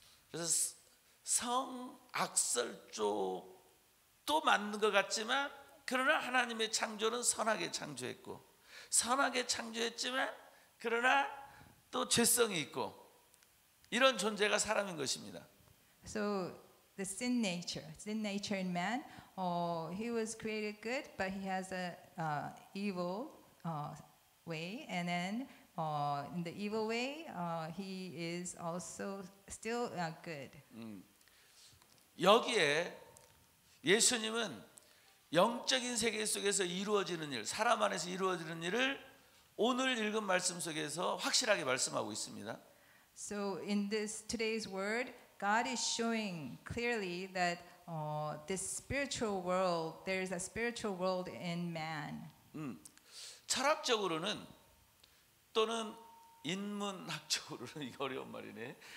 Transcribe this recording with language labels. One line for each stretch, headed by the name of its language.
Korean: 그래서 성악설 쪽도 맞는 것 같지만 그러나 하나님의 창조는 선하게 창조했고 선하게 창조했지만 그러나 또 죄성이 있고 이런 존재가 사람인 것입니다.
English: So the sin nature in man, he was created good, but he has a evil way, and then in the evil way, he is also still good.
Korean: 여기에 예수님은 영적인 세계 속에서 이루어지는 일, 사람 안에서 이루어지는 일을 오늘 읽은 말씀 속에서 확실하게 말씀하고 있습니다.
English: So in today's word, God is showing clearly that this spiritual world, there is a spiritual world in man.
Korean: 철학적으로는 또는 인문학적으로는 이거 어려운 말이네.